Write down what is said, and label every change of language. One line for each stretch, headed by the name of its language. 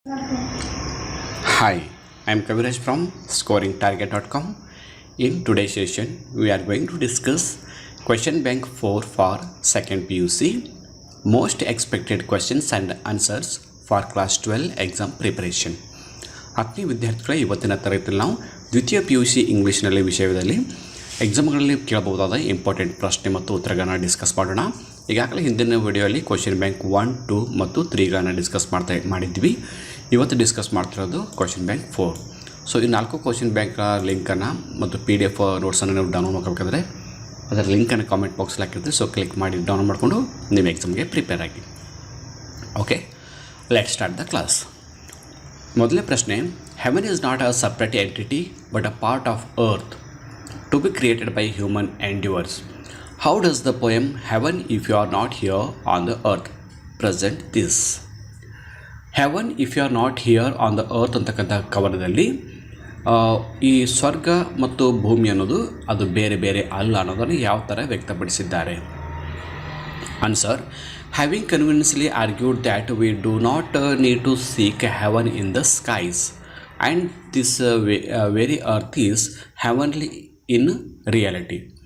English: Hi, I am Kaviraj from scoringtarget.com. In today's session, we are going to discuss question bank 4 for second PUC, most expected questions and answers for class 12 exam preparation.
Kannada: ಆತ್ಮೀಯ ವಿದ್ಯಾರ್ಥಿಗಳ ಇವತ್ತಿನ ತರಗತಿಯಲ್ಲಿ ನಾವು ದ್ವಿತೀಯ PUC ಇಂಗ್ಲೀಷ್ನಲ್ಲಿ ವಿಷಯದಲ್ಲಿ ಎಕ್ಸಾಮ್ಗಳಲ್ಲಿ ಕೇಳಬಹುದಾದ important ಪ್ರಶ್ನೆ ಮತ್ತು ಉತ್ತರಗಳನ್ನು ಡಿಸ್ಕಸ್ ಮಾಡೋಣ. ಈಗಾಗಲೇ ಹಿಂದಿನ ವಿಡಿಯೋಲಿ ಕ್ವಶನ್ ಬ್ಯಾಂಕ್ 1, 2 ಮತ್ತು 3ಗಳನ್ನು ಡಿಸ್ಕಸ್ ಮಾಡಿದ್ವಿ. ಇವತ್ತು ಡಿಸ್ಕಸ್ ಮಾಡ್ತಿರೋದು ಕ್ವಶನ್ ಬ್ಯಾಂಕ್ 4. ಸೊ ಈ 4 ಕ್ವಶನ್ ಬ್ಯಾಂಕ್ ಲಿಂಕನ್ನು ಮತ್ತು PDF ನೋಟ್ಸನ್ನು ನೀವು ಡೌನ್ಲೋಡ್ ಮಾಡ್ಕೋಬೇಕಾದ್ರೆ ಅದರ ಲಿಂಕನ್ನು ಕಾಮೆಂಟ್ ಬಾಕ್ಸಲ್ಲಿ ಹಾಕಿರ್ತೀವಿ. ಸೊ ಕ್ಲಿಕ್ ಮಾಡಿ ಡೌನ್ಲೋಡ್ ಮಾಡಿಕೊಂಡು ನಿಮ್ಮ ಎಕ್ಸಾಮ್ಗೆ ಪ್ರಿಪೇರ್ ಆಗಿ.
English: Okay, let start the class.
Kannada: ಮೊದಲನೇ ಪ್ರಶ್ನೆ,
English: Heaven is not a separate entity but a part of earth to be created by human endeavors. How does the poem Heaven If You Are Not Here on the Earth present this?
Kannada: Heaven If You Are Not Here on the Earth ಅಂತಕ್ಕಂಥ ಕವನದಲ್ಲಿ ಈ ಸ್ವರ್ಗ ಮತ್ತು ಭೂಮಿ ಅನ್ನೋದು ಅದು ಬೇರೆ ಬೇರೆ ಅಲ್ಲ ಅನ್ನೋದನ್ನು ಯಾವ ಥರ ವ್ಯಕ್ತಪಡಿಸಿದ್ದಾರೆ?
English: Answer, having convincingly argued that we do not need to seek heaven in the skies and this very earth is heavenly in reality.